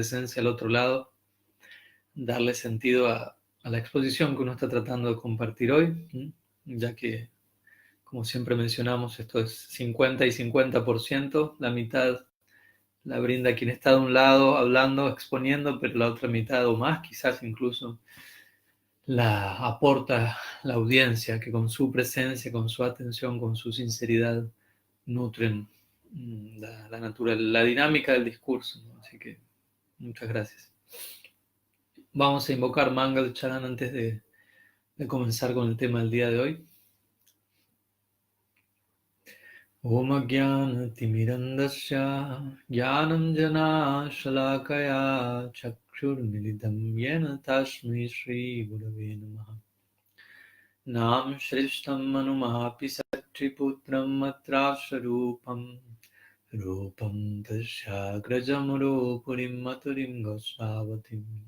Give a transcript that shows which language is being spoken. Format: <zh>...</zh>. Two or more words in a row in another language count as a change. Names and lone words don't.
<es>presencia al otro lado darle sentido a la exposición que uno está tratando de compartir hoy, ya que, como siempre mencionamos, esto es 50 y 50%, la mitad la brinda quien está de un lado hablando, exponiendo, pero la otra mitad o más quizás incluso la aporta la audiencia, que con su presencia, con su atención, con su sinceridad nutren la dinámica del discurso, ¿no? Así que muchas gracias. Vamos a invocar Mangal Charan antes de comenzar con el tema del día de hoy.</es> <sa>Om Jnana Timirandasya Jnanam Jana Shalakaya Chakshur Milidam Yena Tasmai Shri Gurave Namaha Nam Shrishtam Manumapi Shakti-putram Matrasarupam Rupam Tasyagrajam Purim Maturim Gosavatim</sa>